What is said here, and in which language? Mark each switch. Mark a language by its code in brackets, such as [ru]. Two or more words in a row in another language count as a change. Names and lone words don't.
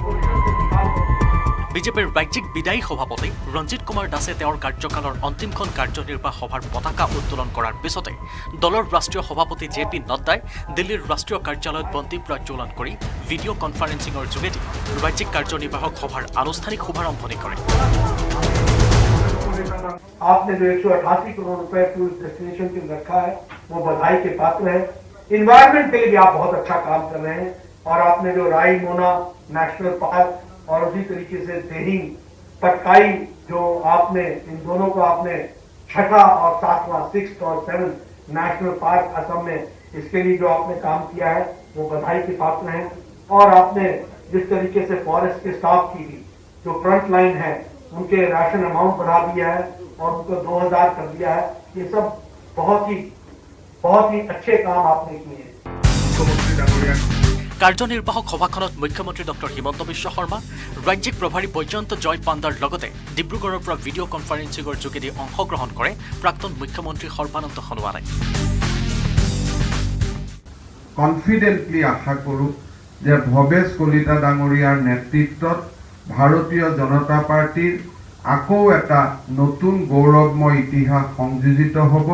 [as] বিজেপিৰ ৰাজ্যিক বিদায়ী সভাপতি ৰঞ্জিত কুমাৰ দাসে তেওঁৰ কাৰ্যকালৰ অন্তিমখন কাৰ্যনিৰ্বাহ সভাৰ পতাকা উত্তোলন কৰাৰ পিছতে দলৰ ৰাষ্ট্ৰীয় সভাপতি জে পি নাড্ডাই দিল্লীৰ ৰাষ্ট্ৰীয় কাৰ্যালয়ত বন্তি প্ৰজ্বলন কৰি [en] video conferencing [as] যোগেদি ৰাজ্যিক কাৰ্যনিৰ্বাহক সভাৰ আনুষ্ঠানিক শুভাৰম্ভণি কৰে। [hi] आपने जो 188 करोड़ रुपए [en] tourist destination [hi] के रखा है वो बधाई के पात्र है। इन्वायरमेंट के लिए भी आप बहुत अच्छा काम कर रहे हैं और आपने जो राई मोना [en] national park [hi] और उसी तरीके से देहिंग पटकाई जो आपने इन दोनों को आपने छठा और 7वां 6th और 7th [en] national park [hi] असम में इसके लिए जो आपने काम किया है वो बधाई के पात्र हैं। और आपने जिस तरीके से फॉरेस्ट के स्टाफ की भी जो [en] front line [hi] है उनके [en] ration amount [hi] बढ़ा दिया है और उनको 2000 कर दिया है। ये सब बहुत ही अच्छे काम आपने किए हैं। [as] কাৰ্যনিৰ্বাহক সভাখনত মুখ্যমন্ত্ৰী ডক্টৰ হিমন্ত বিশ্ব শৰ্মা, ৰাজ্যিক প্ৰভাৰী বৈজয়ন্ত জয় পাণ্ডাৰ লগতে ডিব্ৰুগড়ৰ পৰা [en] video conferencing [as] যোগেদি অংশগ্ৰহণ কৰে প্ৰাক্তন মুখ্যমন্ত্ৰী সৰ্বানন্দ সোণোৱালে। কনফিডেন্টলি আশা কৰোঁ যে ভৱেশ কলিতা ডাঙৰীয়াৰ নেতৃত্বত ভাৰতীয় জনতা পাৰ্টিৰ আকৌ এটা নতুন গৌৰৱময় ইতিহাস সংযোজিত হ'ব।